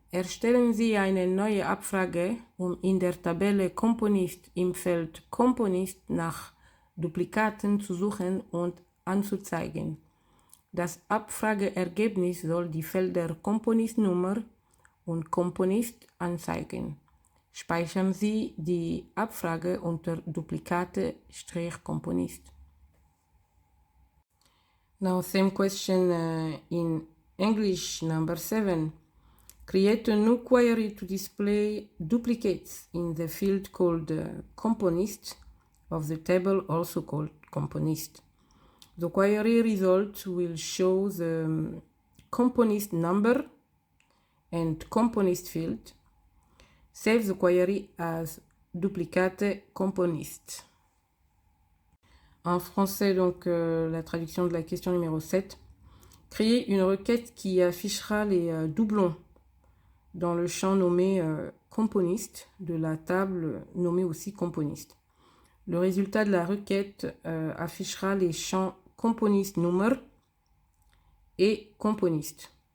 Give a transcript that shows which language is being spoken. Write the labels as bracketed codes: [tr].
[de] Erstellen Sie eine neue Abfrage, um in der Tabelle Komponist im Feld Komponist nach Duplikaten zu suchen und anzuzeigen. Das Abfrageergebnis soll die Felder Komponistnummer und Komponist anzeigen. Speichern Sie die Abfrage unter Duplikate-Komponist. [en] Now, same question in English, number 7. Create a new query to display duplicates in the field called Componist of the table, also called Componist. The query result will show the Componist number and Componist field. Save the query as Duplicate Componist. [fr] En français, donc, la traduction de la question numéro 7. Créer une requête qui affichera les doublons dans le champ nommé componiste de la table nommée aussi componiste. Le résultat de la requête affichera les champs componiste number et componiste.